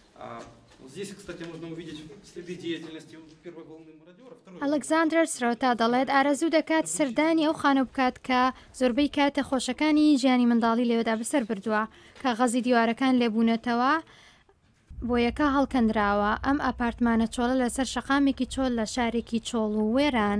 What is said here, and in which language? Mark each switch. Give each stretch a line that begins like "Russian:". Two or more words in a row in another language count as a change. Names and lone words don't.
Russian: Здесь, кстати, можно увидеть следы деятельности первой волны мародеров.
Central Kurdish: ئەلەکزاندەر سرەوتا دەڵێت ئارەزوو دەکات سەردانی ئەو خانە بکات کە زۆربەی کاتە خۆشەکانی ژیانی منداڵی لێوەدا بەسەر بردووە کە غەزی دیوارەکان لێبوونەتەوە بۆ یەکە هەڵکەندراوە. ئەم ئەپارتمانە چۆڵە لەسەر شەقامێکی چۆل لە شارێکی چۆڵ و وێران.